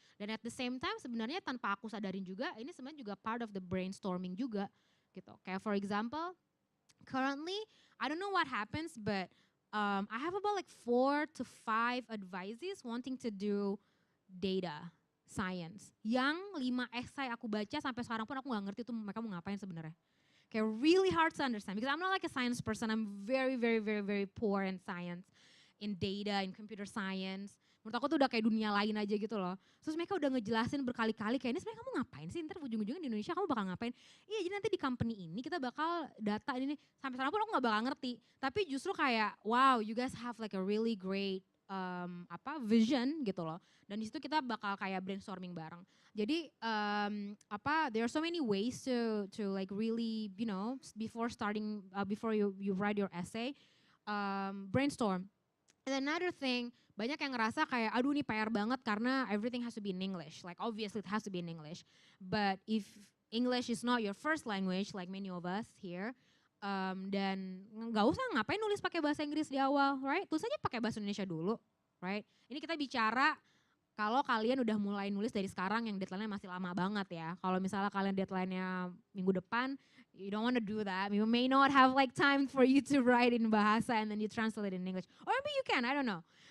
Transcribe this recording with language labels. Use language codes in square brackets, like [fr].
[id] Dan [en] at the same time [id] sebenarnya tanpa aku sadarin juga ini sebenarnya juga [en] part of the brainstorming [id] juga gitu. [en] Kayak for example, currently I don't know what happens but I have about like 4 to 5 advisees wanting to do data science. [id] Yang 5 essay aku baca sampai sekarang pun aku nggak ngerti tuh mereka mau ngapain sebenarnya. [en] Kayak really hard to understand because I'm not like a science person. I'm very, very, very, very poor in science, in data, in computer science. [id] Menurut aku tuh udah kayak dunia lain aja gitu loh. Terus mereka udah ngejelasin berkali-kali kayak ini sebenarnya kamu ngapain sih? Ntar ujung-ujungnya di Indonesia kamu bakal ngapain? Iya jadi nanti di company ini kita bakal data ini. Sampai sekarang pun aku gak bakal ngerti. Tapi justru kayak [en] wow you guys have like a really great vision [id] gitu loh. Dan di situ kita bakal kayak brainstorming bareng. [en] Jadi there are so many ways to like really before starting before you write your essay brainstorm. And another thing, [id] banyak yang ngerasa kayak aduh ini PR banget karena [en] everything has to be in English. Like obviously it has to be in English. But if English is not your first language like many of us here, [id] dan nggak usah ngapain nulis pakai bahasa Inggris di awal, [en] right? [id] Tulis aja pakai bahasa Indonesia dulu, right? Ini kita bicara kalau kalian udah mulai nulis dari sekarang yang deadline-nya masih lama banget ya. Kalau misalnya kalian deadline-nya minggu depan, [en] you don't want to do that. You may not have like time for you to write in bahasa and then you translate it in English. Or maybe you can, I don't know.